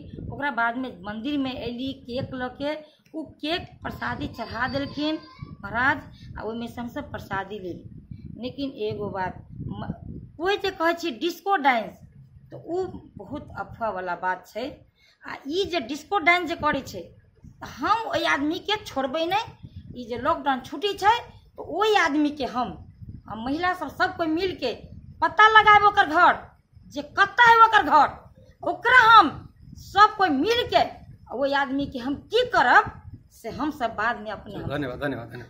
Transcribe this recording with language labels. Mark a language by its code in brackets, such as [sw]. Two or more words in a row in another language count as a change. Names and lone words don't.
[mai] ओकरा बाद में मंदिर में अयली, केक ल के उ केक प्रसादी चढ़ा देलखिन महाराज, आ ओहिमे से हम सब प्रसादी लेली। लेकिन एगो बात, कोई जे कहे छी [en] disco dance, [mai] तो उ बहुत अफवाह वाला बात छै। आ ई जे [en] disco dance [mai] जे करे छै, हम ओहि आदमी के छोड़बै नहीं। ई जे लॉकडाउन छुट्टी छै तो ओहि आदमी के हम महिला सब कोई मिल के पता लगाए ओकर घर, जे कत्ता है ओकर घर, ओकरा हम सब कोई मिल के वही आदमी के हम की करब से हम सब बाद में अपने धन्यवाद धन्यवाद धन्यवाद।